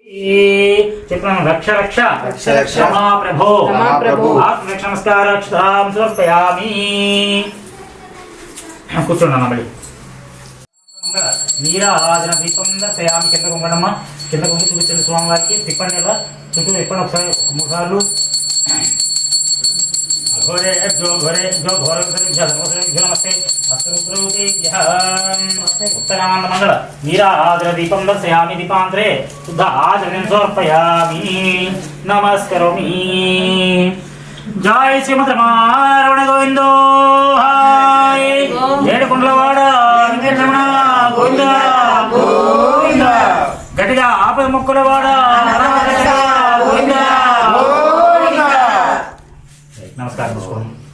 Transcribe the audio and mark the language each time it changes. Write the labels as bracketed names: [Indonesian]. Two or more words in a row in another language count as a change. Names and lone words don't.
[Sanskrit] చెప్పాను, रक्ष रक्ष रक्ष प्रभो आत्मरक्ष नमस्कारं समर्पयामि. [Telugu] కూర్చోండి మళ్ళీ. [Sanskrit] नीराजन दीपं दर्शयामि. [Telugu] కింద కొంగడమ్మ, కింద కొంగి చూపించండి స్వామివారికి. తిప్పండి కదా, చుట్టూ తిప్పండి ఒకసారి 3 సార్లు. [Sanskrit] घोरे जो घोरे जो घोर नमस्ते उत्तरानंद मंगल नीराजन दीपं दर्शयामि दीपांतरे शुद्ध आचरण समर्पयामि नमस्करोमि. [Telugu] జయ శ్రీమద రమణ గోవిందో హాయ ఏడుకొండలవాడ వెంకటరమణ గోవింద గోవింద. గట్టిగా ఆపద మొక్కులవాడ గోవింద గోవింద. నమస్కారం చేసుకోండి.